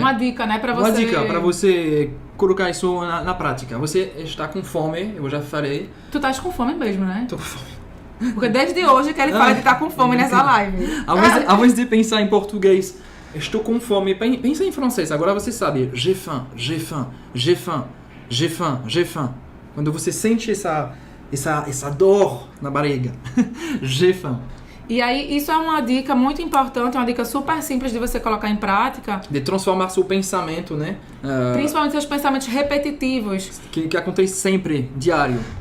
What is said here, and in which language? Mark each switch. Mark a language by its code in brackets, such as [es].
[pt] Uma dica, né, para você... Uma dica para você colocar isso na prática. Você está com fome, eu já falei. Tu estás com fome mesmo, né? Tô com fome. Porque desde hoje que ele fala de estar com fome nessa live. Ao invés de pensar em português, estou com fome, pensa em francês. Agora você sabe, [fr] j'ai faim, j'ai faim, j'ai faim, j'ai faim, j'ai faim. [pt] Quando você sente essa dor na barriga, [fr] j'ai faim. [pt] E aí, isso é uma dica muito importante, uma dica super simples de você colocar em prática. De transformar seu pensamento, né? Principalmente seus pensamentos repetitivos. Que acontece sempre, diário.